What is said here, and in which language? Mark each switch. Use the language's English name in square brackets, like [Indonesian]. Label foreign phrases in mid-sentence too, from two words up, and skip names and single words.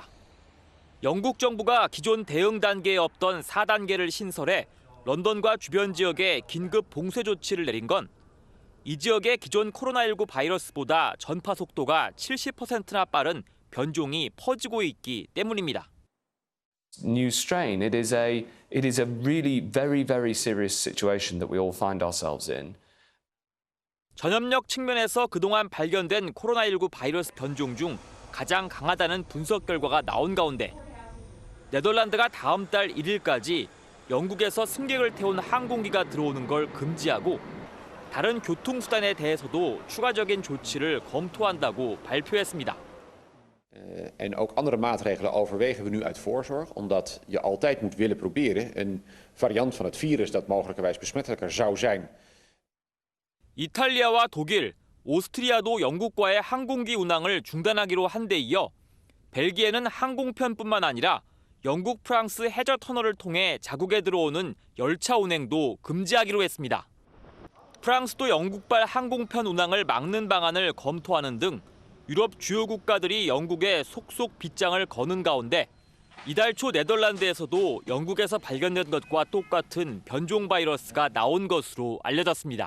[Korean] 영국 정부가 기존 대응 단계에 없던 4단계를 신설해 런던과 주변 지역에 긴급 봉쇄 조치를 내린 건 이 지역의 기존 코로나19 바이러스보다 전파 속도가 70%나 빠른 변종이 퍼지고 있기 때문입니다. [English] New strain. It is a really very serious situation that we all find ourselves in. [Korean] 전염력 측면에서 그동안 발견된 코로나19 바이러스 변종 중 가장 강하다는 분석 결과가 나온 가운데 네덜란드가 다음 달 1일까지 영국에서 승객을 태운 항공기가 들어오는 걸 금지하고 다른 교통수단에 대해서도 추가적인 조치를 검토한다고 발표했습니다. [Dutch] En ook andere maatregelen overwegen we nu uit voorzorg, omdat je altijd moet willen proberen een variant van het virus dat mogelijkerwijs besmettelijker zou zijn. [Korean] 이탈리아와 독일, 오스트리아도 영국과의 항공기 운항을 중단하기로 한 데 이어 벨기에는 항공편뿐만 아니라 영국, 프랑스 해저 터널을 통해 자국에 들어오는 열차 운행도 금지하기로 했습니다. 프랑스도 영국발 항공편 운항을 막는 방안을 검토하는 등 유럽 주요 국가들이 영국에 속속 빗장을 거는 가운데 이달 초 네덜란드에서도 영국에서 발견된 것과 똑같은 변종 바이러스가 나온 것으로 알려졌습니다.